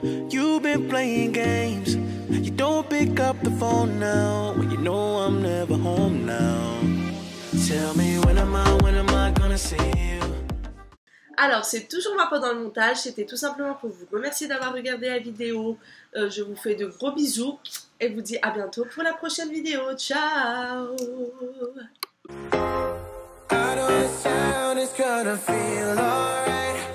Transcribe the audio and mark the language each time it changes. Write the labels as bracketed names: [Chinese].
[English] You've been playing games. You don't pick up the phone now. When you know I'm never home now. Tell me when am I gonna see you? [French] Alors, c'est toujours moi pendant le montage. C'était tout simplement pour vous remercier d'avoir regardé la vidéo. Je vous fais de gros bisous et vous dis à bientôt pour la prochaine vidéo. Ciao! [English] I know the sound is gonna feel alright.